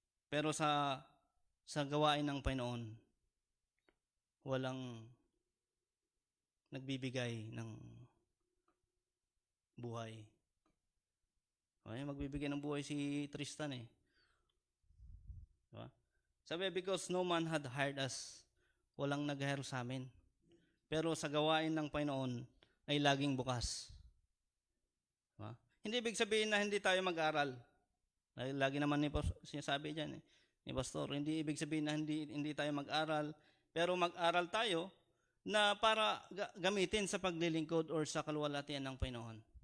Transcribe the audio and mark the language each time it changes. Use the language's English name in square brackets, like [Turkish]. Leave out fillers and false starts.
[Filipino] Pero sa gawain ng Panginoon, walang nagbibigay ng buhay. Okay, magbibigay ng buhay si Tristan eh. Diba? [English] Sabi, because no man had hired us. [Filipino] Walang nag-hire sa amin. Pero sa gawain ng Panginoon ay laging bukas. Diba? Hindi ibig sabihin na hindi tayo mag-aral. Lagi naman sinasabi dyan ni Pastor, hindi ibig sabihin na hindi tayo mag-aral. Pero mag-aral tayo na para gamitin sa paglilingkod or sa kaluwalhatian ng Panginoon.